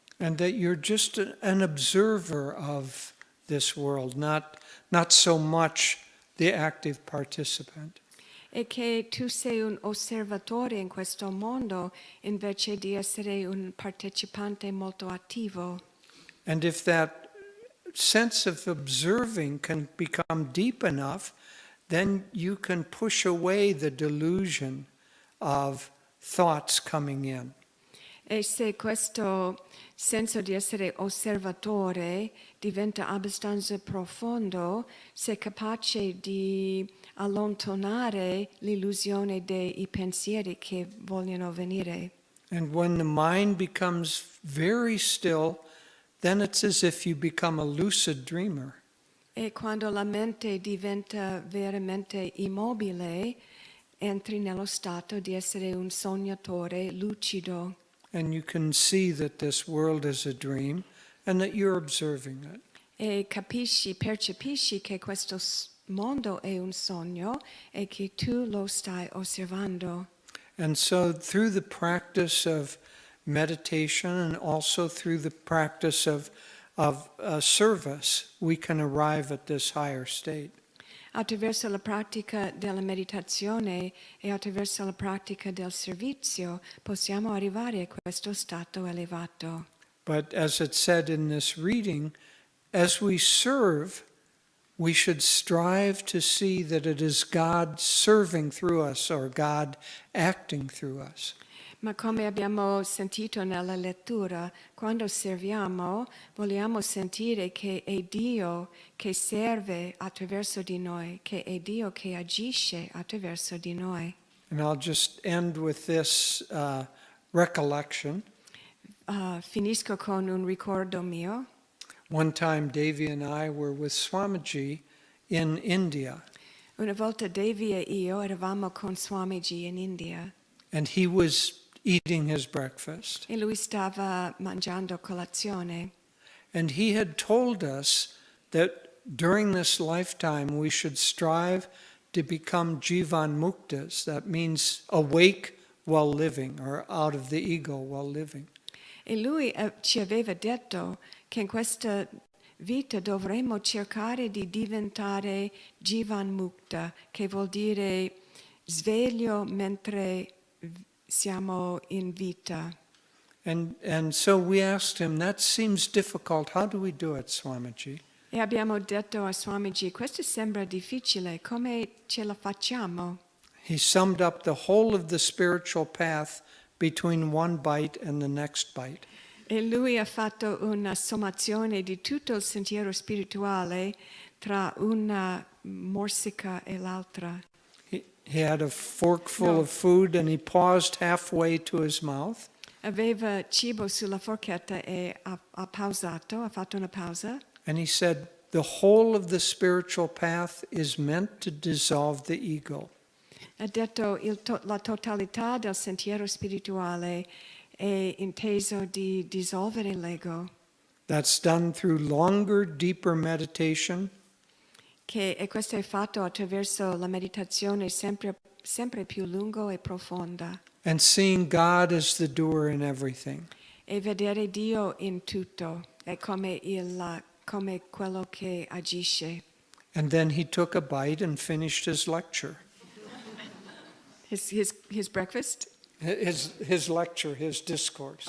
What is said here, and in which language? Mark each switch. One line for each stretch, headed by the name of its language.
English: And that you're just an observer of this world, not so much the active participant.
Italian: E che tu sei un osservatore in questo mondo invece di essere un partecipante molto attivo.
English: And if that sense of observing can become deep enough, then you can push away the delusion of thoughts coming in.
Italian: E se questo senso di essere osservatore diventa abbastanza profondo, sei capace di allontanare l'illusione dei pensieri che vogliono venire.
English: And when the mind becomes very still, then it's as if you become a lucid dreamer.
Italian: E quando la mente diventa veramente immobile, entri nello stato di essere un sognatore lucido.
English: And you can see that this world is a dream and that you're observing it.
Italian: E percepisci che questo mondo è un sogno e che tu lo stai osservando.
English: And so through the practice of meditation and also through the practice of service, we can arrive at this higher state.
Italian: Attraverso la pratica della meditazione e attraverso la pratica del servizio possiamo arrivare a questo stato elevato.
English: But as it said in this reading, as we serve, we should strive to see that it is God serving through us or God acting through us.
Italian: Ma come abbiamo sentito nella lettura, quando serviamo vogliamo sentire che è Dio che serve attraverso di noi, che è Dio che agisce attraverso di noi.
English: And I'll just end with this recollection.
Italian: Finisco con un ricordo mio.
English: One time Devi and I were with Swamiji in India,
Italian: Una volta Devi e io eravamo con Swamiji in India
English: and he was eating his breakfast.
Italian: e lui stava mangiando colazione.
English: And he had told us that during this lifetime we should strive to become jivan muktas. That means awake while living, or out of the ego while living.
Italian: E lui ci aveva detto che in questa vita dovremmo cercare di diventare jivan mukta, che vuol dire sveglio mentre siamo in vita.
English: And so we asked him, that seems difficult. How do we do it, Swamiji?
Italian: E abbiamo detto a Swamiji, questo sembra difficile, come ce la facciamo?
English: He summed up the whole of the spiritual path between one bite and the next bite.
Italian: E lui ha fatto una sommazione di tutto il sentiero spirituale tra una morsica e l'altra.
English: He had a forkful of food and he paused halfway to his mouth.
Italian: Aveva cibo sulla forchetta e ha pausato, ha fatto una pausa.
English: And he said, the whole of the spiritual path is meant to dissolve the ego.
Italian: Ha detto la totalità del sentiero spirituale è inteso di dissolvere l'ego,
English: That's done through longer, deeper meditation,
Italian: e questo è fatto attraverso la meditazione sempre più lunga e profonda,
English: and seeing God as the doer in everything.
Italian: e vedere Dio in tutto, è come quello che agisce.
English: And then he took a bite and finished his lecture. His breakfast? His lecture, his discourse.